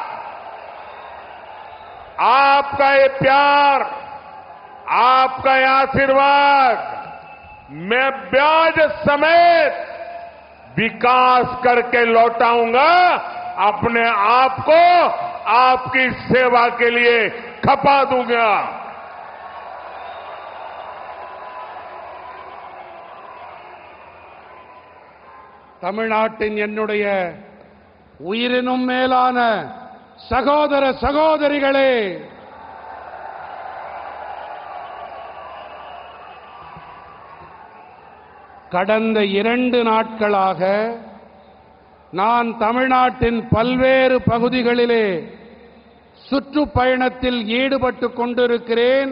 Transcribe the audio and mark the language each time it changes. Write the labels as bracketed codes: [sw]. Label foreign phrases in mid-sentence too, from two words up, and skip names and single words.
[hi] आपका ये प्यार, आपका ये आशीर्वाद मैं ब्याज समेत विकास करके लौटाऊंगा। अपने आप को आपकी सेवा के लिए खपा दूंगा। [ta] தமிழ்நாட்டின் என்னுடைய உயிரினும் மேலான சகோதர சகோதரிகளே, கடந்த 2 நாட்களாக நான் தமிழ்நாட்டின் பல்வேறு பகுதிகளிலே சுற்றுப்பயணத்தில் ஈடுபட்டுக் கொண்டிருக்கிறேன்.